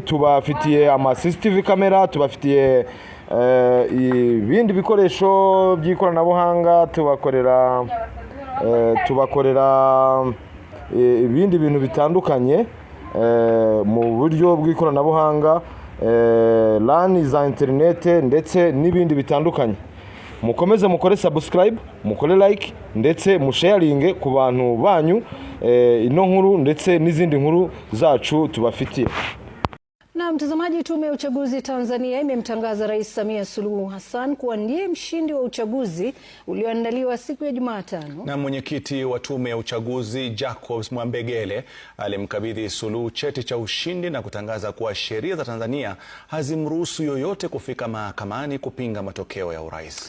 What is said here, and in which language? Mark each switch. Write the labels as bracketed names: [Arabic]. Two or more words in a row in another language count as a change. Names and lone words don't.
[Kinyarwanda] Tubafitiye ama [English] CCTV camera, [Kinyarwanda] tubafitiye ibindi bikoresho by'ikoranabuhanga, tubakorera ibindi bintu bitandukanye mu buryo bw'ikoranabuhanga, LAN za internet ndetse n'ibindi bitandukanye. Mukomeze mukore subscribe, mukore like ndetse musharinge ku bantu banyu ino nkuru ndetse n'izindi nkuru zacu tubafitiye. [Swahili] Na mtazamaji, tume ya uchaguzi Tanzania imemtangaza Rais Samia Suluhu Hassan kuwa ndiye mshindi wa uchaguzi ulioandaliwa siku ya Jumatano. Na mwenyekiti wa tume ya uchaguzi Jacobs Mwambegele alimkabidhi Suluhu cheti cha ushindi na kutangaza kuwa sheria za Tanzania hazimruhusu yoyote kufika mahakamani kupinga matokeo ya urais.